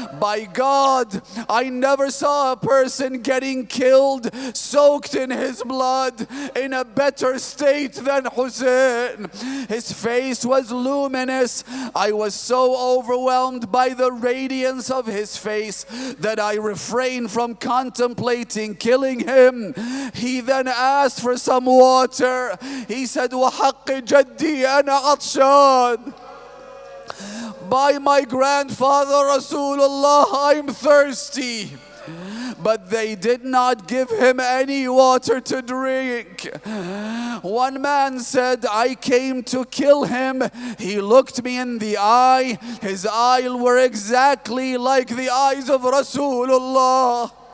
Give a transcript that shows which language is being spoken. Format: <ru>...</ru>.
<en>By God, I never saw a person getting killed, soaked in his blood, in a better state than Hussein. His face was luminous. I was so overwhelmed by the radiance of his face that I refrained from contemplating killing him. He then asked for some water. He said,</en> <ar>وحق جدي أنا عطشان.</ar> <en>By my grandfather Rasulullah, I'm thirsty. But they did not give him any water to drink. One man said, I came to kill him. He looked me in the eye. His eyes were exactly like the eyes of Rasulullah.</en>